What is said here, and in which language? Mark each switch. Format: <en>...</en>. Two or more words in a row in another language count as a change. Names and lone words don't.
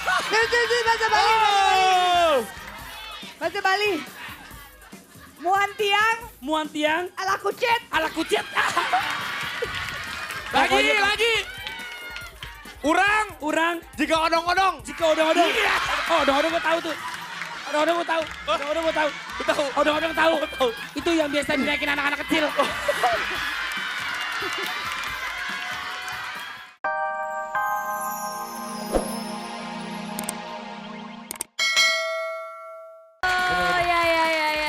<id>Bahasa Bali. Oh. Bahasa Bali.</id> <ban>Muantiang Muantiang ala kucet. ala kucet.</ban> <id>Lagi. Urang Jika odong-odong. jika odong-odong. Oh, odong-odong gue tahu tuh. Odong-odong gue tahu. Odong-odong gue tahu. Tahu. Odong-odong tahu. Itu yang biasa dinaikin anak-anak kecil. Oh ya.</id>